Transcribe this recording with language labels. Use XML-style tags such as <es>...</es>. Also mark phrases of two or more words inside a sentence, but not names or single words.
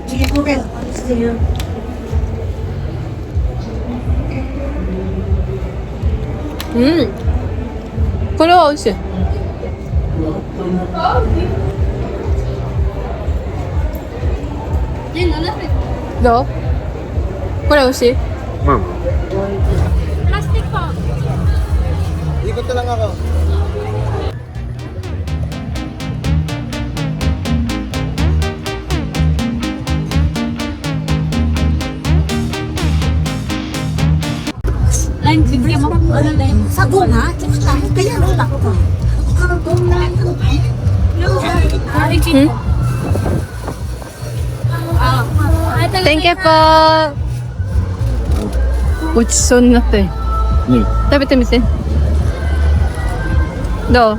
<ja>うん。これは美味しい。どう？これ美味しい？</ja> <tl>Ikot na lang ako. Sa bunga, kaya nung ako. Thank you po.</tl> <ja>ごちそうになって。食べてみて。どう？</ja>